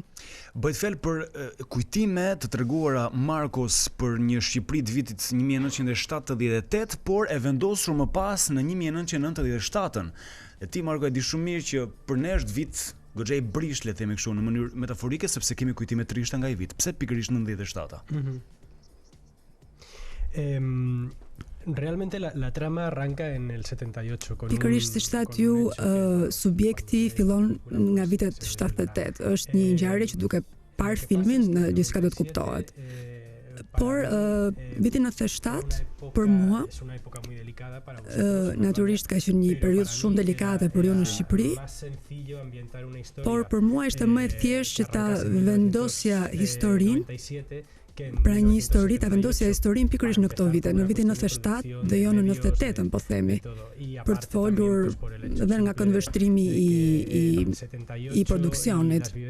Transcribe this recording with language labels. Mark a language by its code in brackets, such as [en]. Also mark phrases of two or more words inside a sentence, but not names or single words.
[sq] Bëhet fjalë për kujtime të treguara Markos për një Shqipëri të vitit 1978, por e vendosur më pas në 1997-ën. E ti, Marko, e di shumë mirë që për ne është vit goxha i brisht, le të themi kështu, në mënyrë metaforike, sepse kemi kujtime të rishta nga ai vit. Pse pikërisht 97-a? [es] Realmente la trama arranca en el 78 con [sq] Pikërisht siç thatë ju, subjekti fillon nga vitet 78. Është një ngjarje që duke parë filmin gjithçka do të kuptohet. Por viti 97 për mua natyrisht ka qenë një periudhë shumë delikate për ju në Shqipëri, por për mua ishte më e thjeshtë që ta vendosja historinë, pra një histori, ta vendosja historinë pikërisht në këto vite, në vitin 97 dhe jo në 98, po themi, për të folur edhe nga këndvështrimi i produksionit.